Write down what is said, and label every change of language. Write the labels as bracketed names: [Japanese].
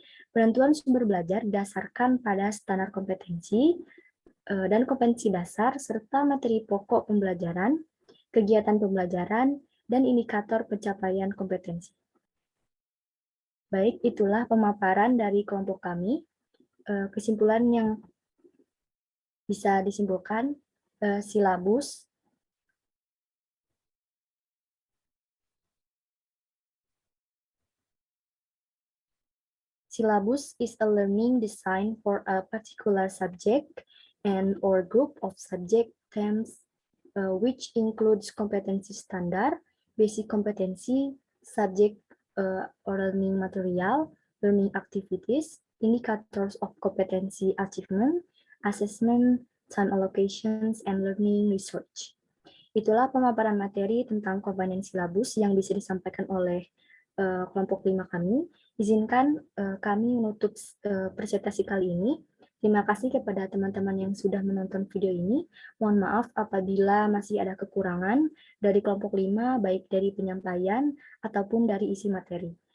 [Indonesian] Penentuan sumber belajar didasarkan pada standar kompetensi dan kompetensi dasar, serta materi pokok pembelajaran, kegiatan pembelajaran, dan indikator pencapaian kompetensi. Baik, itulah pemaparan dari kelompok kami. Kesimpulan yang bisa disimpulkan, [English] silabus is a learning design for a particular subject and or group of subject themes, which includes competency standard, basic competency, subject or learning material, learning activities, indicators of competency achievement, assessment, time allocations, and learning research. [Indonesian] Itulah pemaparan materi tentang komponen silabus yang bisa disampaikan oleh kelompok 5 kami. Izinkan kami menutup presentasi kali ini. Terima kasih kepada teman-teman yang sudah menonton video ini. Mohon maaf apabila masih ada kekurangan dari kelompok 5, baik dari penyampaian ataupun dari isi materi.